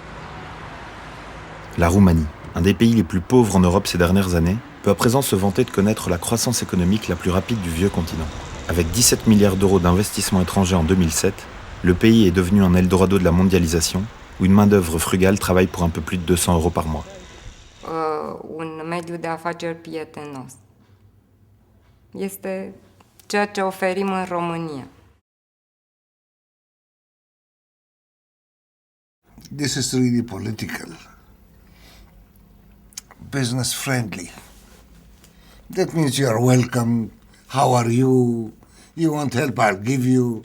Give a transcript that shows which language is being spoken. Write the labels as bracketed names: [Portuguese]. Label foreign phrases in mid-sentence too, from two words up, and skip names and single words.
[French] La Roumanie, un des pays les plus pauvres en Europe ces dernières années, peut à présent se vanter de connaître la croissance économique la plus rapide du vieux continent. Avec 17 milliards d'euros d'investissements étrangers en 2007, le pays est devenu un Eldorado de la mondialisation, où une main-d'œuvre frugale travaille pour un peu plus de 200 euros par mois. [Romanian] Un mediu de afaceri prietenos. Este ceea ce oferim în România. [English] This is really political. Business friendly. That means you are welcome. How are you? You want help, I'll give you.